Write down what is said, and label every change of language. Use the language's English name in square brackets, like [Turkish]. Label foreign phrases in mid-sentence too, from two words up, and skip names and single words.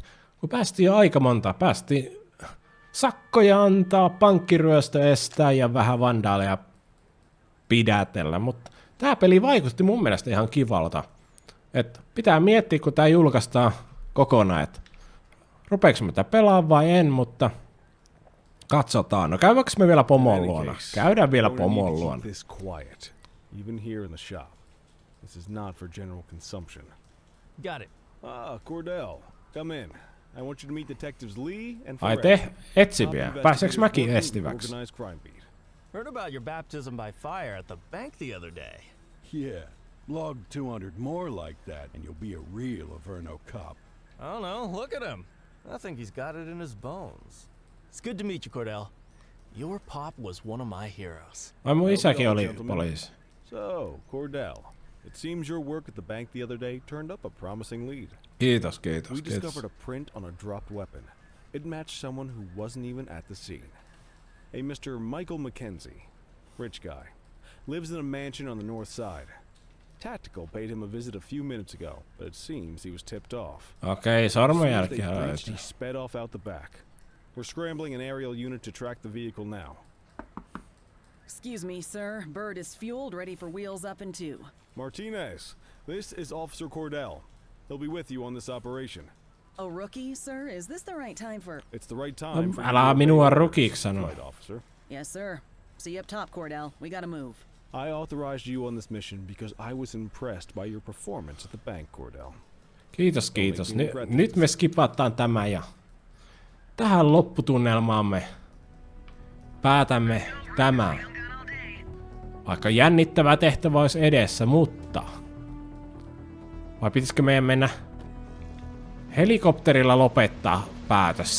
[Finnish] Kun päästiin jo aika monta. Päästiin sakkoja antaa, pankkiryöstö estää ja vähän vandaaleja pidätellä. Mutta tää peli vaikutti mun mielestä ihan kivalta. Et pitää miettiä, kun tää julkaistaan kokonaan, että rupeeko mä tätä pelaa vai en, mutta katsotaan. No käydäänkö me vielä pomon luona? Käydään vielä pomon luona. [English] Even here in the shop. This is not for general consumption. Got it. Ah, Cordell, come in. I want you to meet Detectives Lee and [Finnish] Ai te etsiviä. Pääseekö mäkin estiväksi? [English] Heard about your baptism by fire at the bank the other day. Yeah, log 200 more like that and you'll be a real Averno cop. I don't know, look at him. I think he's got it in his bones. It's good to meet you, Cordell. Your pop was one of my heroes. [Finnish] Ai mun isäkin oli poliisi. [English] So, Cordell, it seems your work at the bank the other day turned up a promising lead. [Finnish] Kiitos. [English] We discovered a print on a dropped weapon. It matched someone who wasn't even at the scene. A Mr. Michael McKenzie, rich guy, lives in a mansion on the north side. Tactical paid him a visit a few minutes ago, but it seems he was tipped off. [Finnish] Okei, sormenjälkiä [English] He sped off out the back. We're scrambling an aerial unit to track the vehicle now. Excuse me, sir. Bird is fueled, ready for wheels up in 2. Martinez, this is Officer Cordell. He'll be with you on this operation. A rookie, sir? Is this the right time for... It's the right time for [Finnish] Älä minua rukiksi sanoa. [English] Right, officer. Yes, sir. See you up top, Cordell. We gotta move. I authorized you on this mission because I was impressed by your performance at the bank, Cordell. [Finnish] Kiitos, kiitos. Nyt me skipataan tämä ja tähän lopputunnelmaamme päätämme tämän. Vaikka jännittävä tehtävä olisi edessä, mutta... Vai pitäisikö meidän mennä helikopterilla lopettaa päätös?